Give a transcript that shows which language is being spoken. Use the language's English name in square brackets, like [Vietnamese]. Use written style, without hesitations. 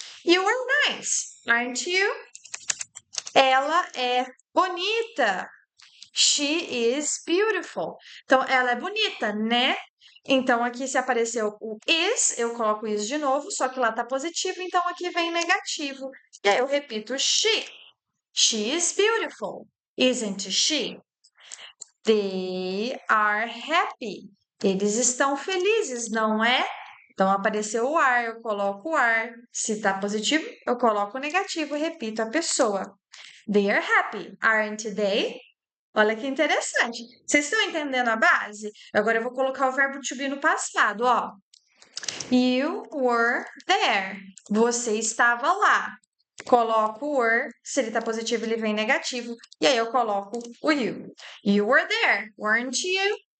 [English] You are nice, aren't you? [Portuguese] Ela é bonita. [English] She is beautiful. [Portuguese] Então, ela é bonita, né? Então, aqui se apareceu o is, eu coloco is de novo, só que lá tá positivo, então aqui vem negativo. E aí eu repito she. [English] She is beautiful, isn't she? They are happy. [Portuguese] Eles estão felizes, não é? Então, apareceu o are, eu coloco o are. Se tá positivo, eu coloco o negativo e repito a pessoa. [English] They are happy, aren't they? [Portuguese] Olha que interessante. Vocês estão entendendo a base? Agora eu vou colocar o verbo to be no passado, ó. [English] You were there. [Portuguese] Você estava lá. Coloco o were, se ele tá positivo, ele vem negativo, e aí eu coloco o you. [English] You were there, weren't you?